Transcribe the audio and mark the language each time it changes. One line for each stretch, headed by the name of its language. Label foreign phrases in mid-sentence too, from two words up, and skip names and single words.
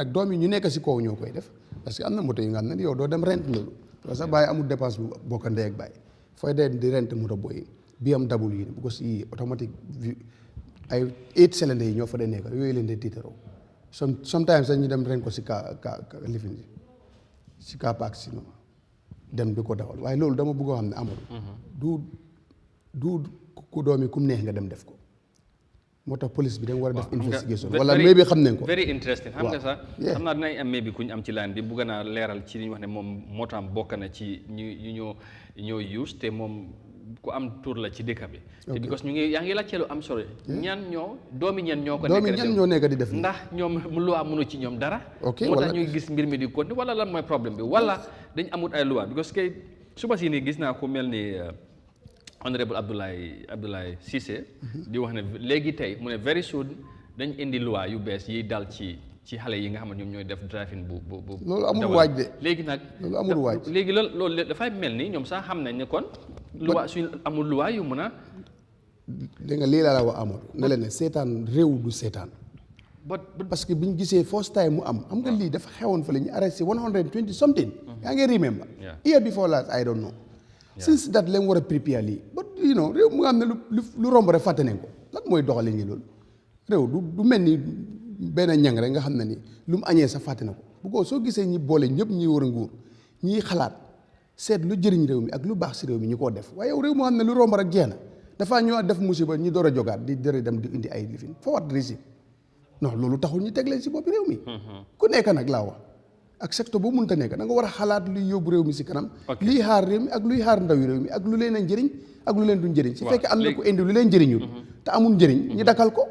Wolof: nag doom yi ñu nekk si kaw ñoo koy def
French: parce que
Wolof: am na moto yi nga xam ne yow doo dem rent loolu
French: parce que
Wolof: bàyyi amul dépense bu bokk ndey ak bàyyi fooy dee di rent moto booy BMW yi bu ko si automatique ay 8 cylindres yi ñoo fa dee nekk yooyu leen dee tiitaroo sometimes sax ñu dem rent ko si lifin si
English: car park
Wolof: si noonu dem di ko dawal waaye loolu dama bëgg a xam ne amul du ku doomi kum neex nga dem def ko moo tax police bi da nga war a def investigation wala may bi xam nañ ko
English: very interesting
Wolof: xam nga sax xam naa dinañ am may bi ku ñu am ci line bi bugg naa leeral ci li ñu wax ne moom moo tax bokk na ci ñu ñoo use te moom ku am tur la ci dëkk bi te because ñu ngi yaa ngi laajte lu am solo doomi ñan ñoo ko nekk di def ndax ñoom loi mënu ci ñoom dara moo tax ñuy gis mbir mi di continuer wala lan mooy problème bi wala dañ amut ay loi because kay suba si nii gis naa ku mel ni honorable Abdoulaye Cissé di wax ne léegi tey mu ne
English: very soon
Wolof: dañ indi loi yu bees yiy dal ci xale yi nga xam ne ñoom ñooy def driving bu loolu amul waaj de léegi nag loolu amul waaj léegi loolu dafay mel ni ñoom sax xam nañ ne kon loi suñ amul loi yu mën a dégg nga lii laa la wax amul ne leen ne seetaan réew du seetaan
French: parce que
Wolof: bi ñu gisee
English: first time
Wolof: mu am xam nga lii dafa xewoon fa la ñu arrêté 120 something yaa ngi
English: remember year before last I don't know since that
Wolof: leen war a prepare lii but réew mu nga xam ne lu romb rek fàtte nañ ko lan mooy doxale ngi loolu réew du mel ni benn ñang rek nga xam ne ni lu mu añee sax fàtte na ko bu ko soo gisee ñi boole ñëpp ñi war a nguur ñiy xalaat seet lu jëriñ réew mi ak lu baax si réew mi ñu koo def waaye yow réew moo xam ne lu romb rek jeex na dafaa ñëwaat def musiba ñu door a jogaat di dëre dem di indi ay lifin forward régime non loolu taxul ñu teg leen si boppi réew mi ku nekk nag laa wax ak secteur boo mënta nekk da nga war a xalaat luy yóbbu réew mi si kanam luy xaar réew mi ak luy xaar ndawi réew mi ak lu leen a njëriñ ak lu leen du njëriñ si fekkee am na ko indi lu leen njëriñul te amul njëriñ ñu dakkal ko